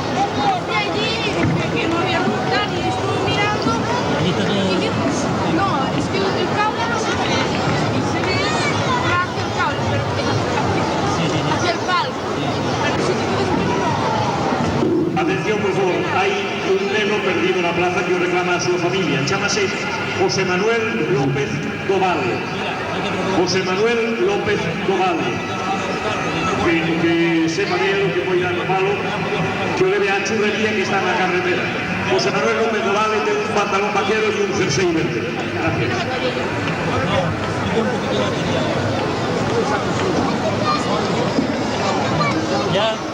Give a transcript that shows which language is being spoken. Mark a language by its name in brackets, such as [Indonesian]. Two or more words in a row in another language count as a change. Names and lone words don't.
[Spanish] De allí, que no había luz, y estuve mirando. Y que, no, es que el cable no se ve. Se ve hacia el cable, pero hacia el palo. Pero si te quieres ver, no. [Galician] Atención, por favor, hai un neno perdido na plaza que o reclama a súa familia. Chámase José Manuel López Dovale. José Manuel López Dovale. que o debe a churrería que está na carretera. José Manuel López Dovale ten un pantalón vaquero e un jersey verde. [Spanish] Gracias. Ya.